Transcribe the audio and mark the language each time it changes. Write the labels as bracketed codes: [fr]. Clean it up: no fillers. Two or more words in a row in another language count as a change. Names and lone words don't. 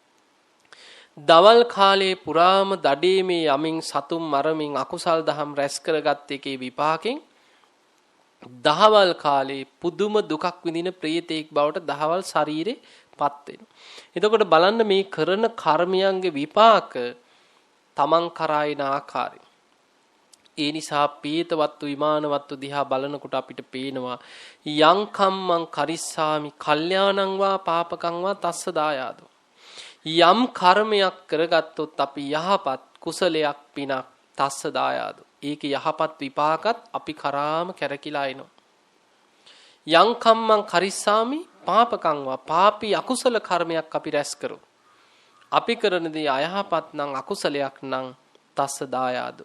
[si] දවල් කාලේ පුරාම දඩේමේ යමින් සතුම් මරමින් අකුසල් දහම් රැස් කරගත් එකේ විපාකෙන් දහවල් කාලේ පුදුම දුකක් විඳින ප්‍රේතෙක් බවට දහවල් ශරීරෙපත් වෙනවා. එතකොට බලන්න මේ කරන කර්මයන්ගේ විපාක තමන් කරායින ආකාරය. ඒ නිසා පීතවත්තු විමානවත්තු දිහා බලනකොට අපිට පේනවා [pi] යං කම්මං කරිස්සාමි කල්යාණං වා පාපකං වා තස්ස දායාදෝ. [si] යම් කර්මයක් කරගත්තොත් අපි යහපත් කුසලයක් පිනක් [pi] තස්ස දායාදෝ. [si] ඒකේ යහපත් විපාකත් අපි කරාම කැරකිලා එනවා. [pi] යං කම්මං කරිස්සාමි පාපකං වා [si] පාපී අකුසල කර්මයක් අපි රැස් කරොත් අපි කරන දේ අයහපත් නම් අකුසලයක් නම් [pi] තස්ස දායාදෝ.